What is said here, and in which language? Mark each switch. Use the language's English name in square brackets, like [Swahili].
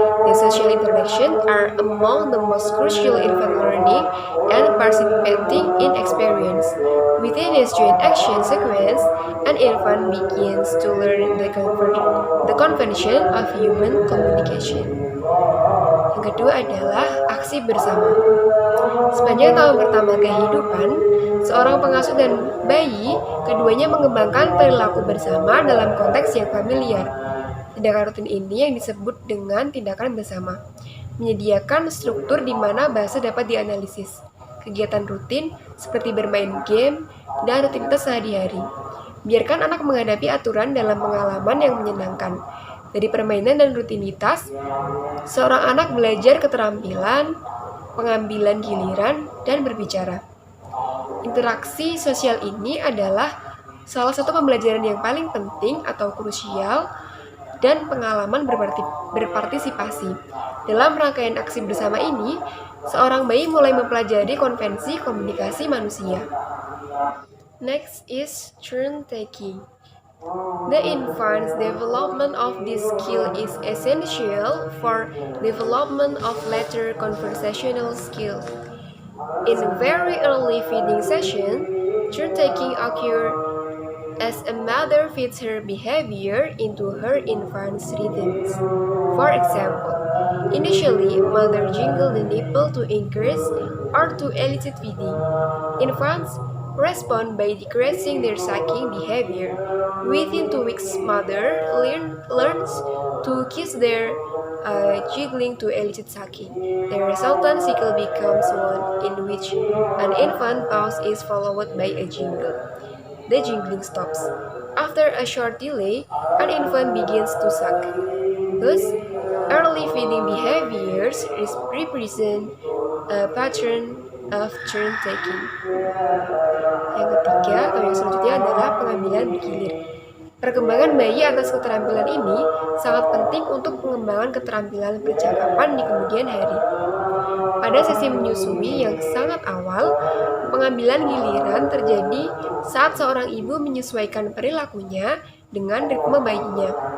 [English] The social interaction are among the most crucial infant learning and participating in experience. Within this joint action sequence, an infant begins to learn the convention of human communication. [Indonesian] Yang kedua adalah aksi bersama. Sepanjang tahun pertama kehidupan, seorang pengasuh dan bayi, keduanya mengembangkan perilaku bersama dalam konteks yang familiar. Tindakan rutin ini yang disebut dengan tindakan bersama, menyediakan struktur di mana bahasa dapat dianalisis. Kegiatan rutin seperti bermain game dan rutinitas sehari-hari. Biarkan anak menghadapi aturan dalam pengalaman yang menyenangkan. Dari permainan dan rutinitas, seorang anak belajar keterampilan, pengambilan giliran, dan berbicara. Interaksi sosial ini adalah salah satu pembelajaran yang paling penting atau krusial dan pengalaman berpartisipasi. Dalam rangkaian aksi bersama ini, seorang bayi mulai mempelajari konvensi komunikasi manusia. [English] Next is turn-taking. The infant's development of this skill is essential for development of later conversational skills. In very early feeding session, turn-taking occurs as a mother feeds her behavior into her infant's rhythms. For example, initially, mother jingle the nipple to encourage or to elicit feeding. Infants respond by decreasing their sucking behavior. Within 2 weeks, mother learns to kiss their jiggling to elicit sucking. The resultant cycle becomes one in which an infant pause is followed by a jingle. The jingling stops. After a short delay, an infant begins to suck. Thus, early feeding behaviors represent a pattern of turn-taking. [Indonesian] Yang ketiga atau yang selanjutnya adalah pengambilan bergilir. Perkembangan bayi atas keterampilan ini sangat penting untuk pengembangan keterampilan percakapan di kemudian hari. Pada sesi menyusui yang sangat awal, pengambilan giliran terjadi saat seorang ibu menyesuaikan perilakunya dengan ritme bayinya.